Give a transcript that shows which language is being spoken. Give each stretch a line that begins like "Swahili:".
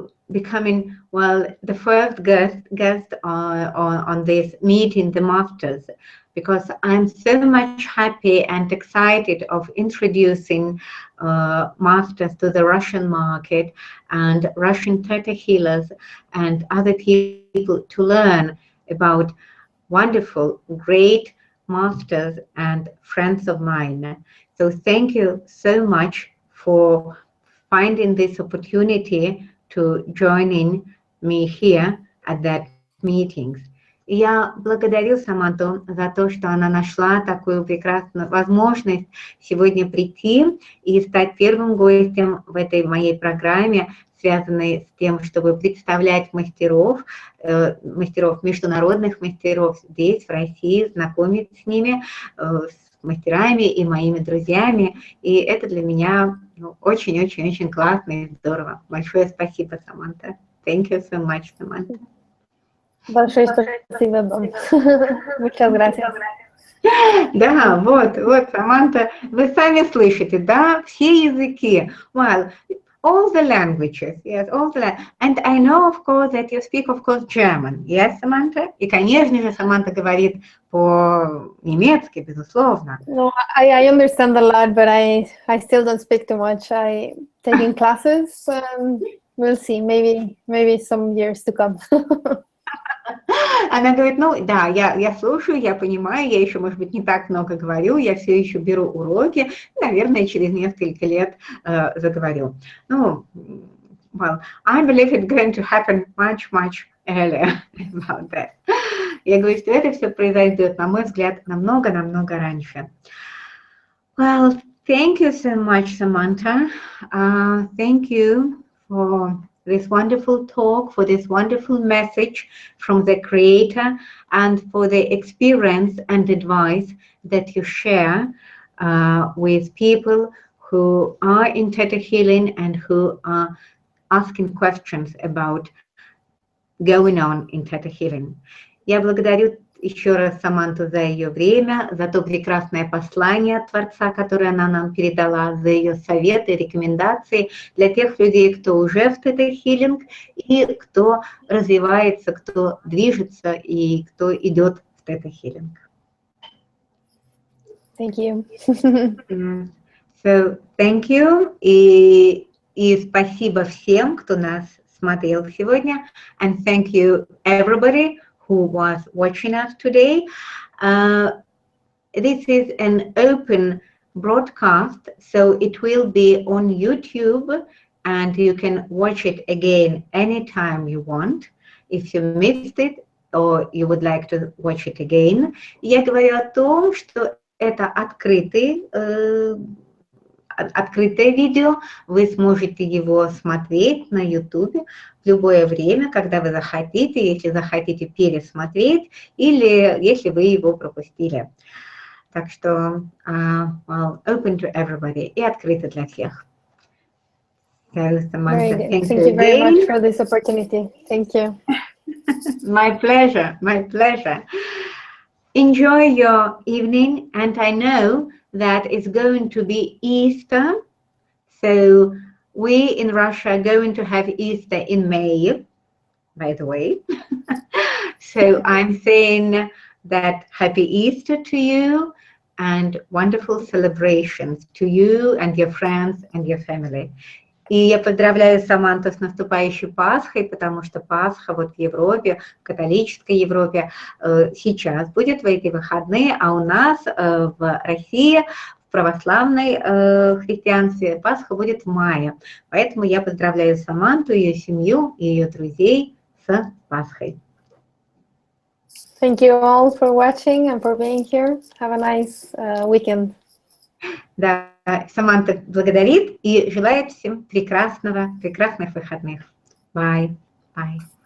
English: becoming, well, the first guest on this meeting the masters, because I'm so much happy and excited of introducing masters to the Russian market and Russian theta healers and other people to learn about wonderful, great masters and friends of mine. So thank you so much for finding this opportunity to joining me here at that meetings.
Russian: Я благодарю Саманту за то, что она нашла такую прекрасную возможность сегодня прийти и стать первым гостем в этой моей программе, связанной с тем, чтобы представлять мастеров, международных мастеров здесь, в России, знакомить с ними, с мастерами и моими друзьями. И это для меня очень-очень-очень классно и здорово. Большое спасибо, Саманта.
English: Thank you so much, Samantha.
Russian: Большое спасибо вам.
Spanish: Muchas gracias.
Russian: Да, вот, Саманта, вы сами слышите, да, все языки.
English: Well, all the languages, yes, all the and I know, of course, that you speak, of course, German, yes, Samantha?
Russian: И, конечно же, Саманта говорит по-немецки, безусловно.
English: No, I understand a lot, but I still don't speak too much. I taking classes. We'll see, maybe some years to come.
Russian: Она говорит, ну да, я слушаю, я понимаю, я еще, может быть, не так много говорю, я все еще беру уроки, наверное, через несколько лет заговорю.
English: Ну, well, I believe it's going to happen much earlier about that.
Russian: Я говорю, что это все произойдет, на мой взгляд, намного раньше.
English: Well, thank you so much, Samantha. Thank you for this wonderful talk, for this wonderful message from the Creator, and for the experience and advice that you share with people who are in theta healing and who are asking questions about going on in theta healing.
Russian: Я благодарю еще раз Саманту за ее время, за то прекрасное послание от Творца, которое она нам передала, за ее советы, рекомендации для тех людей, кто уже в тета-хилинг и кто развивается, кто движется и кто идет в тета-хилинг.
English: Thank you. So, thank you.
Russian: И спасибо всем, кто нас смотрел сегодня.
English: And thank you, everybody who was watching us today. This is an open broadcast, so it will be on YouTube and you can watch it again anytime you want. If you missed it or you would like to watch it again.
Russian: Я говорю о том, что это открытое видео, вы сможете его смотреть на YouTube в любое время, когда вы захотите, если захотите пересмотреть или если вы его пропустили. Так что
English: well, open to everybody
Russian: и открыто для всех.
English: So, Samantha, thank you very much for this opportunity. Thank you. My pleasure, my pleasure. Enjoy your evening, and I know that it's going to be Easter. So we in Russia are going to have Easter in May, by the way. So I'm saying that happy Easter to you and wonderful celebrations to you and your friends and your family.
Russian: И я поздравляю Саманту с наступающей Пасхой, потому что Пасха вот в Европе, в католической Европе сейчас будет в эти выходные, а у нас в России, в православной христианстве, Пасха будет в мае. Поэтому я поздравляю Саманту, ее семью и ее друзей с Пасхой.
English: Thank you all for watching and for being here. Have a nice weekend.
Russian: Да, Саманта благодарит и желает всем прекрасных выходных.
English: Bye. Bye.